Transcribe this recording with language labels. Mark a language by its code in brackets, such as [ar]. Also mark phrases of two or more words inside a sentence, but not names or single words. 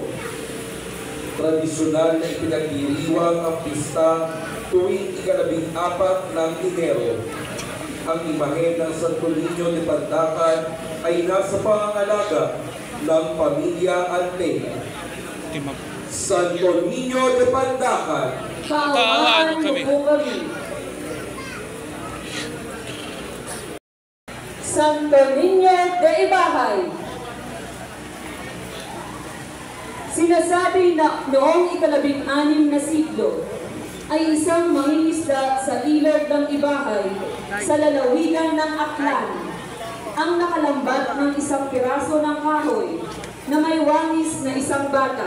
[tl] Tradisyonal na ipinagdiriwang ang pista tuwing ika-14 ng Enero. Ang imahe ng Santo Niño de Pandacan ay nasa pangangalaga ng pamilya Antena. Santo Niño de Pandacan, Kaawaan mo po kami. Santo Niño de Ibahay. Sinasabi na noong ika-16 na siglo ay isang mangingisda sa ilog ng Ibahay sa lalawigan ng Aklan ang nakalambat ng isang piraso ng kahoy na may wangis na isang bata.